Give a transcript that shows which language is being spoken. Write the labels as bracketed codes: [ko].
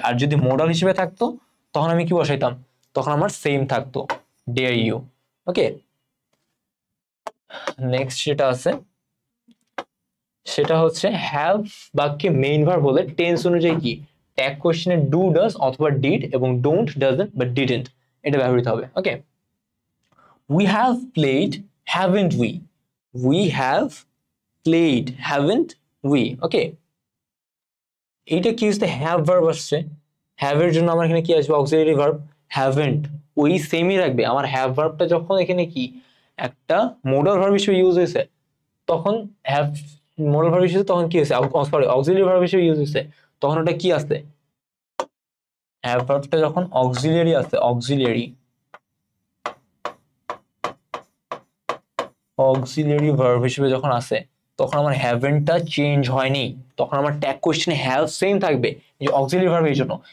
[bn] আর যদি মডাল হিসেবে থাকতো তখন আমি কি বসাইতাম, তখন আমার সেম থাকতো [en] Dare you. [bn] ওকে, নেক্সট যেটা আছে সেটা হচ্ছে হ্যাভ বাক্যে মেইন ভার্ব হলে টেন্স অনুযায়ী কি ট্যাগ কোশ্চেনে ডু ডাজ অথবা ডিড এবং ডোন্ট ডাজন্ট বা ডিডন্ট এটা ব্যবহৃত হবে। [en] Okay, we have played, haven't we? We have played, haven't we? [bn] Okay, এইটা কি হচ্ছে হ্যাভ ভার্ব আসছে, হ্যাভ এর জন্য আমার এখানে কি আসবে অক্সিলারি ভার্ব হ্যাভেন্ট, ওই সেমই রাখবে। আমার হ্যাভ ভার্বটা যখন এখানে কি একটা মোডাল ভার্ব হিসেবে ইউজ হয়েছে তখন হ্যাভ মোডাল ভার্ব হিসেবে তখন কি হয়েছে, সরি অক্সিলারি ভার্ব হিসেবে ইউজ হয়েছে তখন ওটা কি আসছে, হ্যাভ ভার্বটা যখন অক্সিলারি আসছে, অক্সিলারি অক্সিলারি ভার্ব হিসেবে যখন আসে তখন আমার হ্যাভেনটা চেঞ্জ হয়নি, তখন আমার ট্যাগ কোশ্চেনে হ্যাভ সেম থাকবে যে অক্সিলারি ভার্বের জন্য।